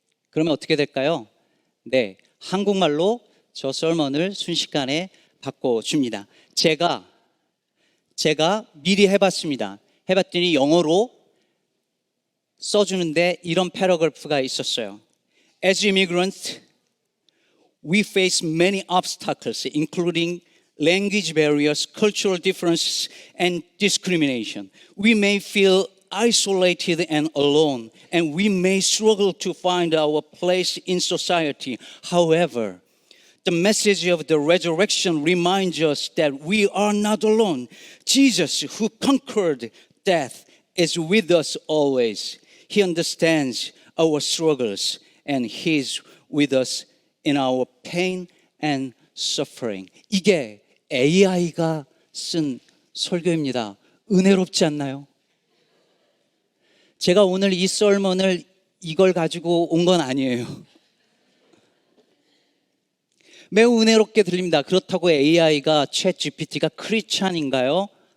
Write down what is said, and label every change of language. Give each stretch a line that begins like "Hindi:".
Korean: 그러면 어떻게 될까요? 네, 한국말로 저 설먼을 순식간에 바꿔줍니다. 제가 미리 해봤습니다. 해봤더니 영어로 써주는데 이런 패러그래프가 있었어요.
English: As immigrants, we face many obstacles, including language barriers, cultural differences, and discrimination. We may feel isolated and alone, and we may struggle to find our place in society. However, the message of the resurrection reminds us that we are not alone. Jesus, who conquered death, is with us always. He understands our struggles, and He's with us in our pain and suffering.
Korean: 이게 AI가 쓴 설교입니다. 은혜롭지 않나요? 제가 오늘 이 설문을 이걸 가지고 온 건 아니에요. 매우 은혜롭게 들립니다. 그렇다고 AI가 챗GPT가 크리스찬인가요?